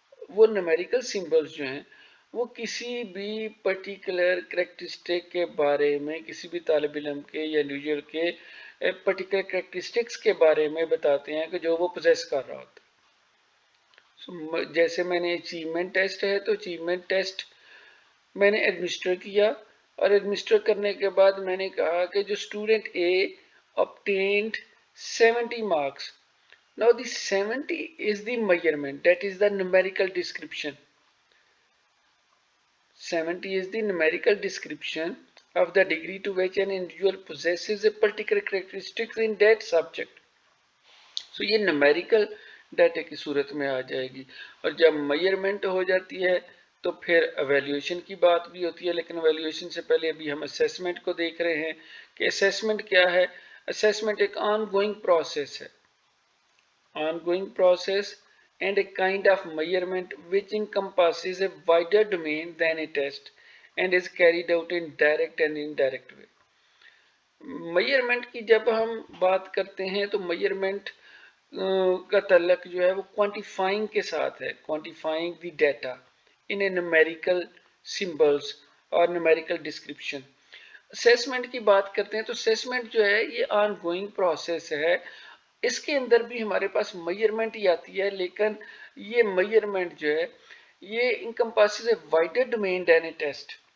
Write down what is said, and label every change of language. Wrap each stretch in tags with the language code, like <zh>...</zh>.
<hi>वो numerical symbols जो हैं वो किसी भी पर्टिकुलर करेक्टरिस्टिक के बारे में, किसी भी तालिब इल्म के या इंडिविजुअल के पर्टिकुलर करेक्टरिस्टिक्स के बारे में बताते हैं कि जो वो पोजेस कर रहा होता है। जैसे मैंने अचीवमेंट टेस्ट है तो अचीवमेंट टेस्ट मैंने एडमिनिस्टर किया और एडमिनिस्टर करने के बाद मैंने कहा कि जो student A</hi> <en>obtained 70 marks. Now the 70 is the measurement, that is the numerical description. 70 is the numerical description of the degree to which an individual possesses a particular characteristics in that subject.</en> <hi>So ये numerical data की सूरत में आ जाएगी। और जब measurement हो जाती है तो फिर एवेल्यूएशन की बात भी होती है, लेकिन एवेल्यूएशन से पहले अभी हम असेसमेंट को देख रहे हैं कि असेसमेंट क्या है। असेसमेंट एक ऑनगोइंग प्रोसेस है,</hi> <en>ongoing process and a kind of measurement which encompasses a wider domain than a test and is carried out in direct and indirect way.</en> <hi>Measurement की जब हम बात करते हैं तो मेजरमेंट का तल्लक जो है वो क्वांटिफाइंग के साथ है,</hi> <en>quantifying the data in a numerical symbols</en> <hi>और न्यूमेरिकल डिस्क्रिप्शन। असेसमेंट की बात करते हैं तो असेसमेंट जो है ये ऑनगोइंग प्रोसेस है, इसके अंदर भी हमारे पास मेजरमेंट ही आती है, लेकिन ये मेजरमेंट जो है ये</hi> <en>Encompasses a wider domain than a test.</en>